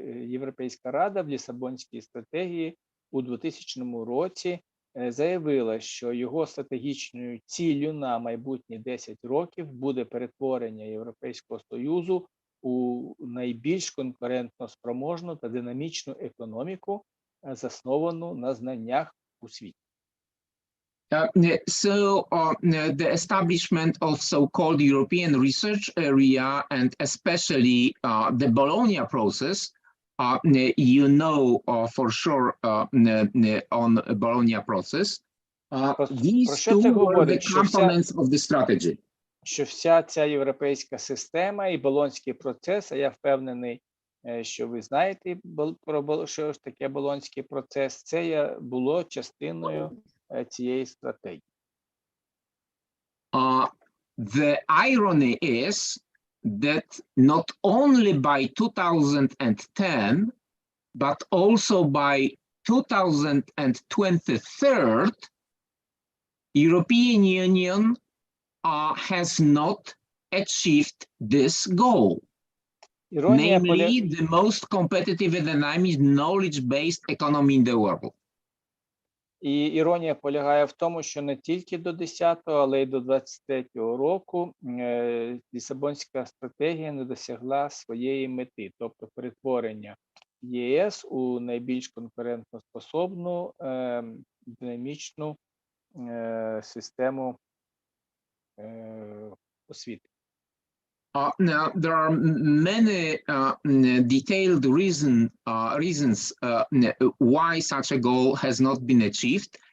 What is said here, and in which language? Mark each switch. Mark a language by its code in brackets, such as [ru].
[uk] Європейська Рада в Лісабонській стратегії у 2000 році заявила, що його стратегічною ціллю на майбутні 10 років буде перетворення Європейського Союзу у найбільш конкурентно спроможну та динамічну економіку, засновану на знаннях у світі. [en] So the establishment of so-called European research area and especially the Bologna process, you know for sure on Bologna process, these two were the components of the strategy. [uk] Що вся ця європейська система і Болонський процес, а я впевнений, що ви знаєте, що ж таке Болонський процес, це було частиною цієї стратегії. [en] The irony is that not only by 2010, but also by 2023, European Union has not achieved this goal, namely the most competitive and dynamic knowledge-based economy in the world. [uk] І іронія полягає в тому, що не тільки до 10-го, але й до 23-го року Лісабонська стратегія не досягла своєї мети, тобто перетворення ЄС у найбільш конкурентоспособну, динамічну систему освіти. [en] Now, there are many detailed reasons why such a goal has not been achieved.